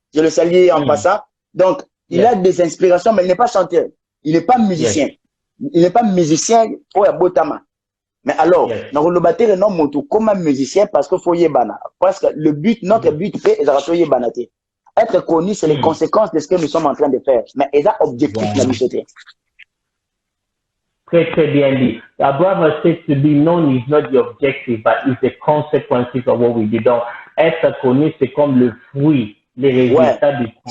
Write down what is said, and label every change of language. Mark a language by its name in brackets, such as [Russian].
[French] Je le salue en passant. Donc, il a des inspirations, mais il n'est pas chanteur. Il n'est pas musicien. Il n'est pas musicien pour la botama. Mais alors, dans le bâtir le nom montou comme un musicien parce qu'il faut yébana. Parce que le but, notre but, c'est de être connu, c'est les conséquences de ce que nous sommes en train de faire. Mais il y a objectif la mission. Très, très bien dit. [English] Our brother says to be known is not the objective, but it's the consequences of what we do. [French] Donc, être connu, c'est comme le fruit, les résultats du travail.